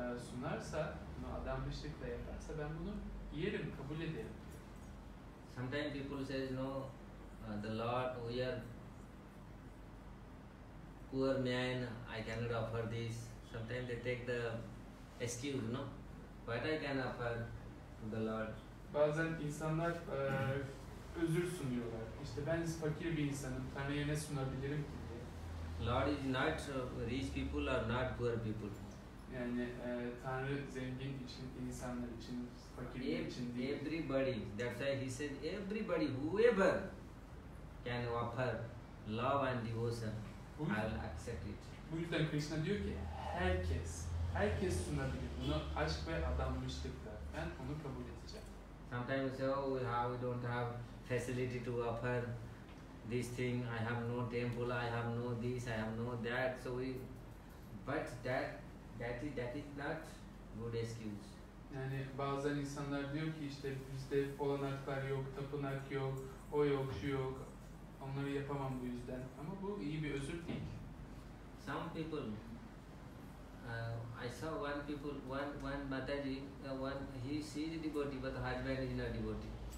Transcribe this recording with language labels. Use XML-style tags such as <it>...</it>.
<tr>sunarsa, bunu adanmışlıkla yaparsa ben bunu yerim, kabul ederim.</tr> <en>Sometimes people say, no, the Lord, we are poor man, I cannot offer this. Sometimes they take the excuse, no? What I can offer to the Lord?</en> <tr>Bazen insanlar özür sunuyorlar. İşte ben fakir bir insanım, Tanrı'ya ne sunabilirim ki diye.</tr> <en>Lord is not rich people or not poor people.</en> <tr>Yani Tanrı zengin için, insanlar için, fakirler için değil.</tr> <en>Everybody, that's why he said, everybody, whoever can offer love and devotion, I will accept it.</en> <tr>Bu yüzden Krishna diyor ki herkes sunabilir bunu aşk ve adanmışlıkla. Ben onu kabul edeceğim.</tr> <en>Sometimes we say, oh, we don't have facility to offer this thing. I have no temple. I have no this. I have no that. So but that is not good excuse.</en> <tr>Yani bazen insanlar diyor ki işte bizde olanaklar yok, tapınak yok, o yok, şu yok. Onları yapamam bu yüzden. Ama bu iyi bir özür değil.</tr> <en>Some people, I saw one Mataji, she is a devotee, but the husband is not devotee.</en>